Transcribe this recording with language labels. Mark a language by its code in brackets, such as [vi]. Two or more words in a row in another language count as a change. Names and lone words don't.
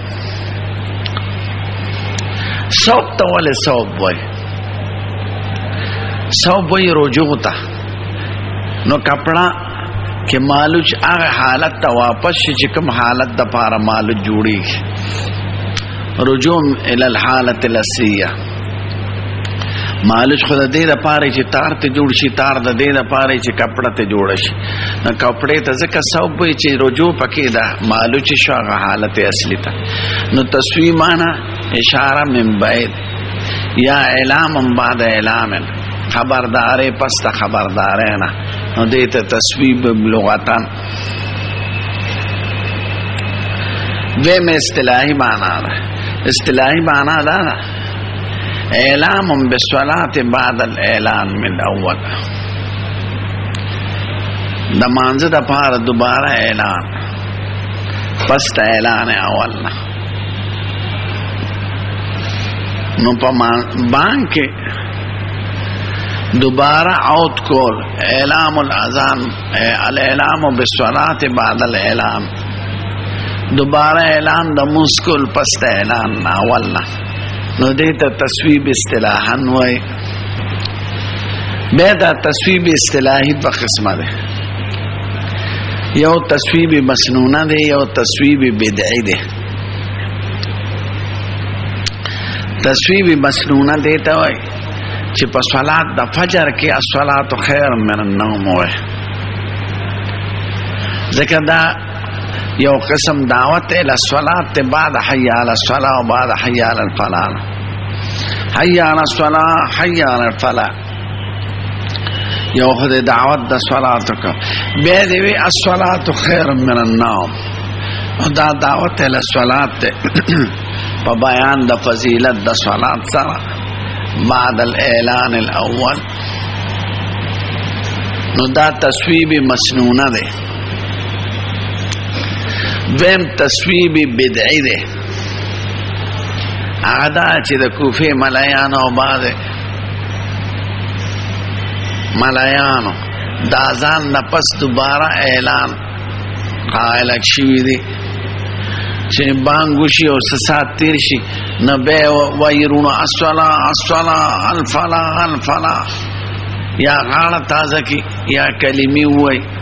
[ps] صوب ته ولې صوب وایي؟ صوب وایي رجوع ته. نو کپڑا کې مالوچ هغه حالت ته واپس شي چې کوم حالت د پاره مالوچ جوړیږي. [ar] رجوع الى الحالة الاصلية. [ps] مالوچ خود دې د پاره چې تار ته جوړ شي، تار د دې د پاره چې کپڑا ته جوړ شي. نو کپڑے ته ځکه صوب وایي چې رجوع پکې ده، مالوچ شو هغه حالت اصلي ته. نو تصویب معنا [ar] اشاره من بعید یا اعلام بعد اعلام، [ps] خبردارې پس ته خبردارې نه. نو دې ته تصویب لغتن. دویم اصطلاحي معنا ده. اصطلاحي معنا ده [ar] اعلام بالصلاة بعد الاعلان من اول. [ps] د مانځه د پاره دوباره اعلان پس ته اعلان اول نه. نو په بانک دوباره عود کول [ar] اعلام الاذان، الاعلام بالصلاة بعد الاعلان. [ps] دوباره اعلان د مسکل پس ته اعلان اول نه. نو دې ته تصویب اصطلاحا وایي. بیا دا تصویب اصطلاحي په قسمه ده. یو تصویب مسنونه ده، یو تصویب بدعي ده. تصویب مسنونه ده ته وایي چې په صلات د فجر کې [ar] الصلاة خیر من النوم [ps] وایي. ځکه دا یو قسم [ar] دعوت الى الصلاة بعد حي على الصلاة و بعد حي على الفلاح. حي على الصلاة حي على الفلاح [ps] یو خود دعوت د صلات کا. بیا دی وی [ar] الصلاة خیر من النوم، [ps] دا [ar] دعوت الى الصلاة [ps] په بیان د فضیلت د صلات سره [ar] بعد الاعلان الاول. [ps] نو دا تصویب مسنونه ده. دویم تصویب بدعی ده. هغه دا چې د کوفه ملایانو او بعض ملایانو د اذان نه پس دوباره اعلان قائل شوی دی چې بانګوشي او سات تیر شي نه به وایرونو [ar] الصلاه الصلاه الفلاح الفلاح، [ps] یا غاړه تازه کی یا کلمې وای.